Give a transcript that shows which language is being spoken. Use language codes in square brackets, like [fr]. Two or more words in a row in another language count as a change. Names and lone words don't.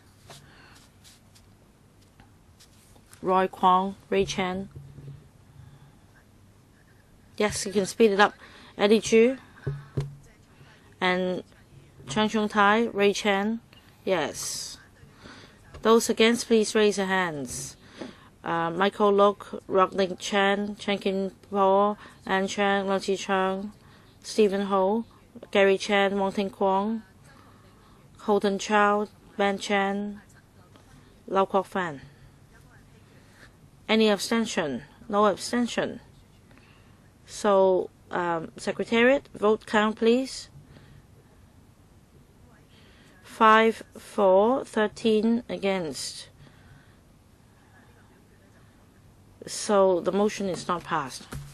[en] Roy Kwong, Ray Chan. Yes, you can speed it up. Eddie Chu and Chang Chung Tai, Ray Chan. Yes. Those against, please raise your hands. Michael Lok, Rockling Chan, Chen Kin Po, Ann Chang, Lo Chi Chang, Stephen Ho, Gary Chan, Wong Ting Kwong, Holden Chow, Ben Chan, Lau Kwok Fan. Any abstention? No abstention. So, Secretariat, vote count, please. 5 for, 13 against. So the motion is not passed.